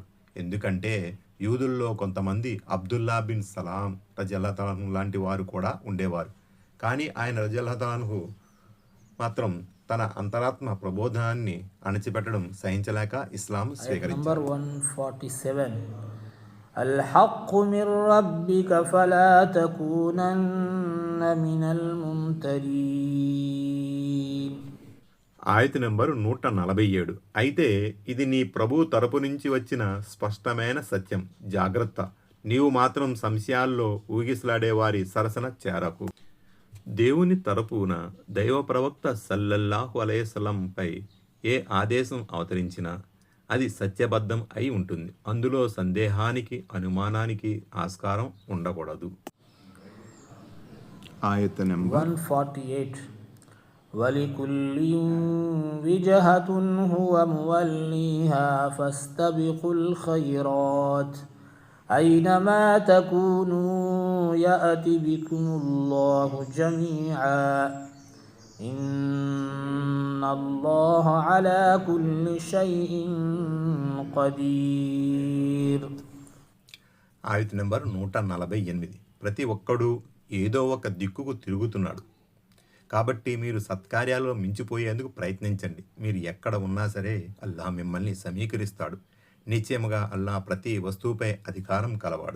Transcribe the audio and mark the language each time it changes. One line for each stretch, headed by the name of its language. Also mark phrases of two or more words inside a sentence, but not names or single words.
Telugu: ఎందుకంటే యూదుల్లో కొంతమంది అబ్దుల్లా బిన్ సలాం రజల్లాహు లాంటి వారు కూడా ఉండేవారు. కానీ ఆయన రజల్లాహు మాత్రం తన అంతరాత్మ ప్రబోధాన్ని అణచిపెట్టడం సహించలేక ఇస్లాం స్వీకరించారు. నంబర్ 147.
Arabic: الحق من ربك فلا تكونن من الممترين.
Telugu: ఆయత నెంబరు 147. అయితే ఇది నీ ప్రభు తరపు నుంచి వచ్చిన స్పష్టమైన సత్యం. జాగ్రత్త, నీవు మాత్రం సంశయాల్లో ఊగిసలాడే వారి సరసన చేరకు. దేవుని తరపున దైవ ప్రవక్త
Arabic: صلى الله عليه السلام
Telugu: ఏ ఆదేశం అవతరించినా అది సత్యబద్ధం అయి ఉంటుంది. అందులో సందేహానికి అనుమానానికి ఆస్కారం ఉండకూడదు. ఆయత నెంబర్ 148.
Arabic: ولكل وجهة هو موليها فاستبقوا الخيرات أينما تكونوا يأت بكم الله جميعا إن الله على كل شيء قدير.
Telugu: ఆయత నెంబర్ 148. ప్రతి ఒక్కడూ ఏదో ఒక దిక్కుకు తిరుగుతున్నాడు కాబట్టి మీరు సత్కార్యాల్లో మించిపోయేందుకు ప్రయత్నించండి. మీరు ఎక్కడ ఉన్నా సరే అల్లాహ్ మిమ్మల్ని సమీకరిస్తాడు. నిశ్చయముగా అల్లాహ్ ప్రతి వస్తువుపై అధికారం కలవాడు.